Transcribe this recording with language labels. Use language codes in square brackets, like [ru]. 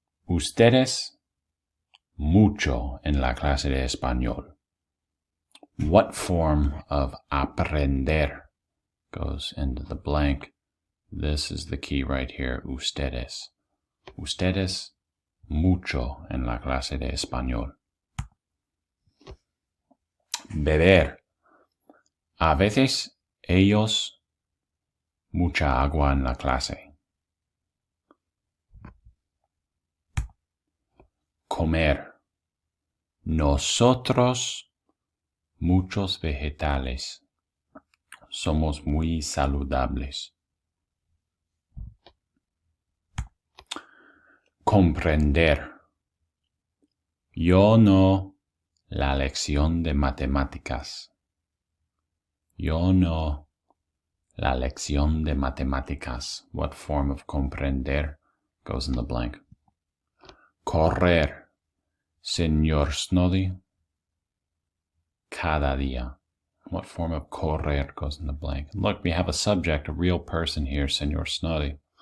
[es] Ustedes mucho en la clase de español. [en] What form of aprender goes into the blank? This is the key right here, ustedes. [es] Ustedes mucho en la clase de español. Beber. A veces ellos mucha agua en la clase. Comer. Nosotros muchos vegetales. Somos muy saludables. Comprender. Yo no la lección de matemáticas. Yo no la lección de matemáticas. [en] What form of comprender goes in the blank? Correr. [es] Señor Snoddy. Cada día. [en] What form of correr goes in the blank? Look, we have a subject, a real person here, Señor Snoddy.